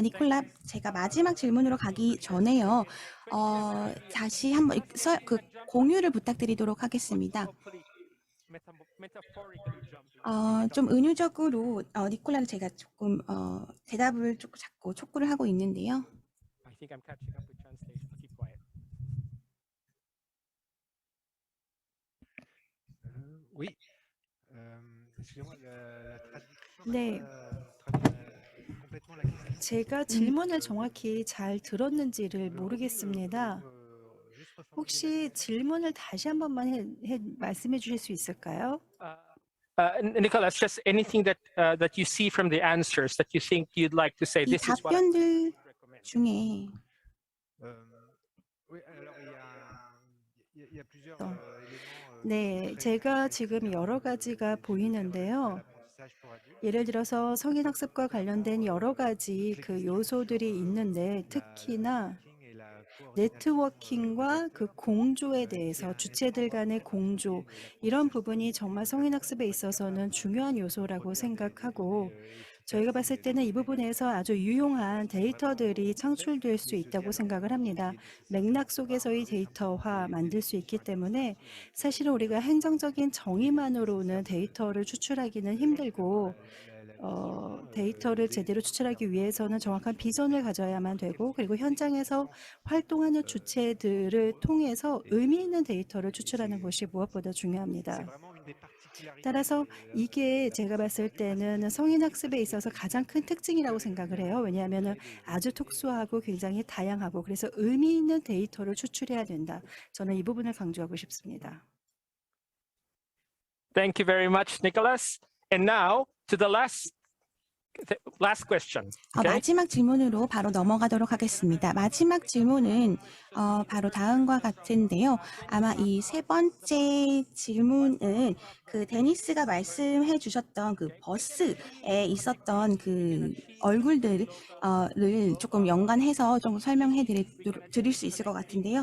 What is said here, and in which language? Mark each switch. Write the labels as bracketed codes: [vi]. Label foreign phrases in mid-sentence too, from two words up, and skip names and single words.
[ko] 니콜라, 제가 마지막 질문으로 가기 전에요. 다시 한번 그 공유를 부탁드리도록 하겠습니다. 좀 은유적으로 니콜라를 제가 조금 대답을 자꾸 촉구를 하고 있는데요. [en] I think I'm catching up with translation. I'll keep quiet. [fr] Oui. Excusez-moi, la traduction [ko] 네. [fr] n'a pas traduit complètement la question. [ko] 제가 질문을 정확히 잘 들었는지를 [fr] Aujourd'hui, [ko] 모르겠습니다. [fr] pouvez-vous, juste reformuler la [ko] 혹시 [fr] question? [ko] 질문을 다시 한 번만 말씀해 주실 수 있을까요? [en] Nicholas, just anything that you see from the answers that you think you'd like to say. [ko] 이 [en] This is what I [ko] 답변들 [en] would recommend. [ko] 중에 [fr] Oui, alors il y a plusieurs [ko] 어, [fr] éléments [ko] 네, [fr] très [ko] 제가 [fr] très [ko] 지금 [fr] précis [ko] 여러 [fr] de [ko] 가지가 [fr] l'étude [ko] 보이는데요. [fr] à l'apprentissage pour adultes. [ko] 예를 들어서 성인 학습과 관련된 여러 가지 [fr] Toutes les [ko] 그 [fr] questions [ko] 요소들이 [fr] sur, [ko] 있는데 [fr] la [ko] 특히나 [fr] networking et la coordination, [ko] 네트워킹과 [fr] des [ko] 그 [fr] acteurs, [ko] 공조에 [fr] qui est [ko] 대해서 [fr] un [ko] 주체들 [fr] élément [ko] 간의 [fr] très [ko] 공조, [fr] particulier de [ko] 이런 [fr] l'apprentissage [ko] 부분이 [fr] pour [ko] 정말 [fr] adultes, [ko] 성인 [fr] pour [ko] 학습에 [fr] être [ko] 있어서는 [fr] capable [ko] 중요한 [fr] de [ko] 요소라고 [fr] produire [ko] 생각하고 [fr] des données [ko] 저희가 [fr] efficaces [ko] 봤을 [fr] et des [ko] 때는 이 [fr] données [ko] 부분에서 [fr] mémorisables. [ko] 아주 유용한 [fr] Ce sont [ko] 데이터들이 [fr] vraiment [ko] 창출될 수 [fr] des [ko] 있다고 [fr] dialogues [ko] 생각을 합니다. [fr] qui est nécessaire [ko] 맥락 [fr] pour pouvoir [ko] 속에서의 [fr] imposer simplement [ko] 데이터화 만들 수 있기 [fr] définitions [ko] 때문에 [fr] administratives [ko] 사실은 우리가 행정적인 정의만으로는 [fr] nécessaires [ko] 데이터를 추출하기는 [fr] Je pense que [ko] 힘들고 [fr] la vision [ko] 데이터를 제대로 추출하기 위해서는 정확한 비전을 가져야만 되고 그리고 현장에서 활동하는 주체들을 통해서 의미 있는 데이터를 추출하는 것이 무엇보다 중요합니다. 따라서 이게 제가 봤을 때는 성인 학습에 있어서 가장 큰 특징이라고 생각을 해요. 왜냐하면 아주 특수하고 굉장히 다양하고 그래서 의미 있는 데이터를 추출해야 된다. 저는 이 부분을 강조하고 싶습니다. [en] Thank you very much, Nicholas. And now to the last question. Okay? [ko] 마지막 질문으로 바로 넘어가도록 하겠습니다. 마지막 질문은 바로 다음과 같은데요. 아마 이 세 번째 질문은 그 데니스가 말씀해 주셨던 그 버스에 있었던 그 얼굴들을 조금 연관해서 좀 설명해 드릴 수 있을 것 같은데요.